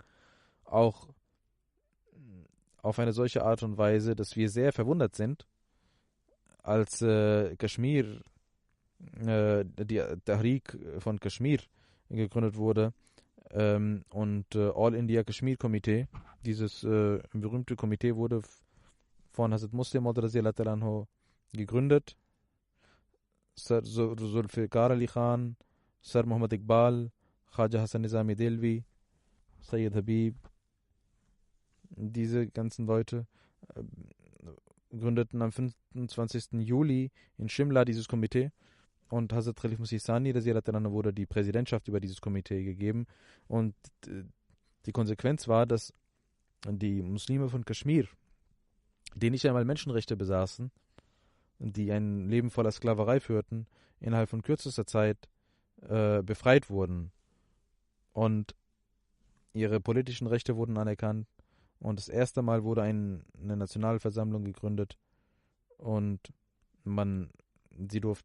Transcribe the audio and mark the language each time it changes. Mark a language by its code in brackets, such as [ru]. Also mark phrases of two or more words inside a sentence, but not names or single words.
[de] Auch auf eine solche Art und Weise, dass wir sehr verwundert sind, als Kaschmir, die Tahrik von Kaschmir gegründet wurde und All India Kashmir Komitee, dieses berühmte Komitee wurde von Hazrat Muslim Maud gegründet. Sir Zulfikar Ali Khan, Sir Muhammad Iqbal, Khaja Hassan Nizami Delvi, Sayyid Habib, diese ganzen Leute gründeten am 25. Juli in Shimla dieses Komitee und Hazrat Khalif Masih Sani wurde die Präsidentschaft über dieses Komitee gegeben und die Konsequenz war, dass die Muslime von Kaschmir, die nicht einmal Menschenrechte besaßen, die ein Leben voller Sklaverei führten, innerhalb von kürzester Zeit befreit wurden und ihre politischen Rechte wurden anerkannt und das erste Mal wurde eine Nationalversammlung gegründet und sie